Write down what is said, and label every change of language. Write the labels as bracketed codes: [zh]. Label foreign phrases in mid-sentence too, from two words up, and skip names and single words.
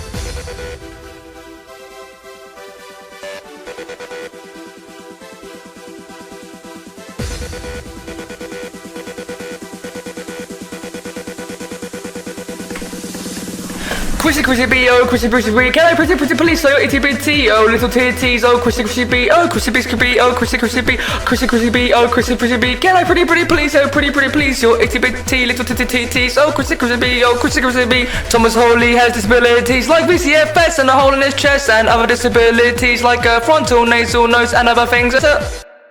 [en] Quishy bee, oh quishy bee, can I pretty please, oh itty bitty, oh little titties, oh quishy bee, oh quishy bee, oh quishy bee, oh quishy bee, can I pretty please, oh pretty please, your itty bitty little titties, oh quishy bee. Thomas Holy has disabilities like BCFS and a hole in his chest and other disabilities like a frontal nasal nose and other things.